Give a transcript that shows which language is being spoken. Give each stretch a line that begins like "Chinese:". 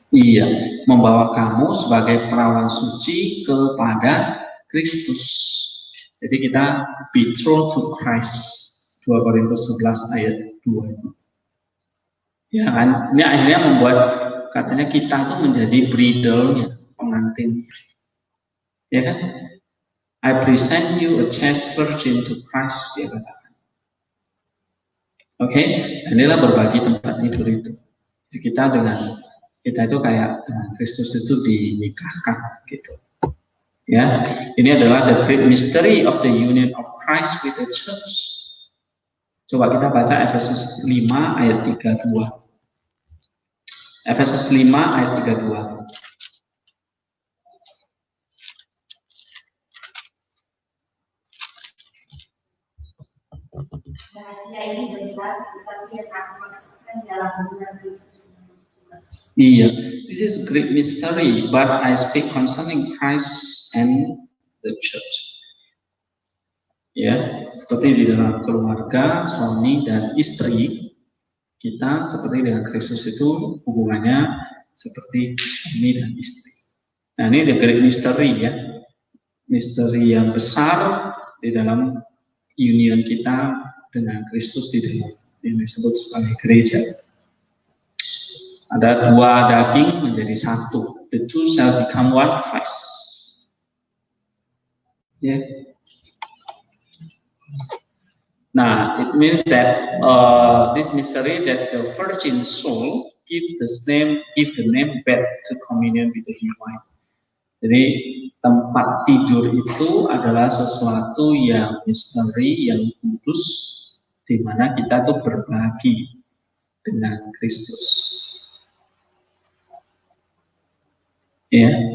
Indonesian: Iya, membawa kamu sebagai perawan suci kepada Kristus. Jadi kita
English: betrothed to Christ.
Indonesian: 2 Korintus 11 ayat 2 itu. Ya kan, ini akhirnya membuat katanya kita itu menjadi bridal-nya, pengantin. Ya kan?
English: I present you a chaste virgin to Christ,
Indonesian: dia katakan. Oke, inilah berbagi tempat tidur itu. Jadi kita itu kayak Kristus itu dinikahkan gitu. Ya, ini adalah
English: the great mystery of the union of Christ with the church.
Indonesian: Coba kita baca Efesus 5 ayat 32. Efesus 5 ayat 32. Rahasia ini besar, tetapi yang aku maksudkan dalam hubungan Kristus.
English: Iya, this is great mystery, but I speak concerning Christ and the church.
Indonesian: Ya, seperti di dalam keluarga, suami dan istri, kita seperti dengan Kristus itu hubungannya seperti suami dan istri. Nah ini
English: the great mystery
Indonesian: ya, misteri yang besar di dalam union kita dengan Kristus di dalam yang disebut sebagai gereja. Ada dua daging menjadi satu.
English: The two shall become one flesh.
Indonesian: Ya.
English: Nah, it means that this mystery that the virgin soul give the name bed to communion with the divine.
Indonesian: Jadi tempat tidur itu adalah sesuatu yang misteri, yang kudus, di mana kita tuh berbagi dengan Kristus. Ya.